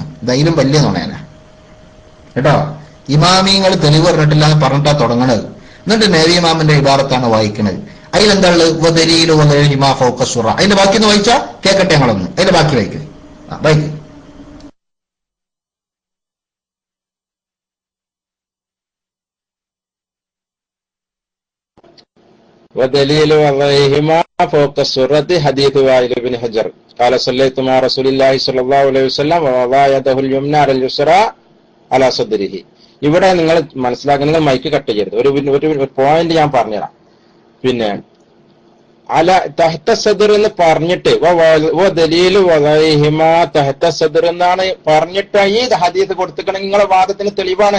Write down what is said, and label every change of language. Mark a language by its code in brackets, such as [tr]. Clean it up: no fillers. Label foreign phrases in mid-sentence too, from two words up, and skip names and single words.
[ml] ഇതായാലും വലിയ നുണയനാ കേട്ടോ. ഇമാമിയങ്ങൾ തെളിവ് പറഞ്ഞിട്ടില്ല എന്ന് പറഞ്ഞിട്ടാ തുടങ്ങണത്. എന്നിട്ട് നബിമാമിന്റെ ഇബാറത്താണ് വായിക്കണത്. അതിലെന്താ ഉള്ളത്? അതിന്റെ ബാക്കി ഒന്ന് വായിച്ചാ കേക്കട്ടെ ഞങ്ങളൊന്ന്. അതിന്റെ ബാക്കി വായിക്കും. വായിക്കും. [ar] ودليل وضعهما فوق السرة حديث وائل بن حجر قال صليت مع رسول الله صلى الله عليه وسلم ووضع يده اليمنى على اليسرى على صدره. [ml] ഇവിടെ നിങ്ങൾ മനസ്സിലാക്കുക, നിങ്ങൾ മൈക്ക് കട്ട് ചെയ്യരുത്. ഒരു പോയിന്റ് ഞാൻ പറഞ്ഞുതരാം. പിന്നെ [ar] على تحت صدر [ml] എന്ന് പറഞ്ഞിട്ട് [ar] دليل وضعهما تحت صدر [ml] എന്നാണ് പറഞ്ഞിട്ട് ഈ ഹദീസ് കൊടുത്തിക്കണെങ്കിൽ നിങ്ങളുടെ വാദത്തിന് തെളിവാണ്.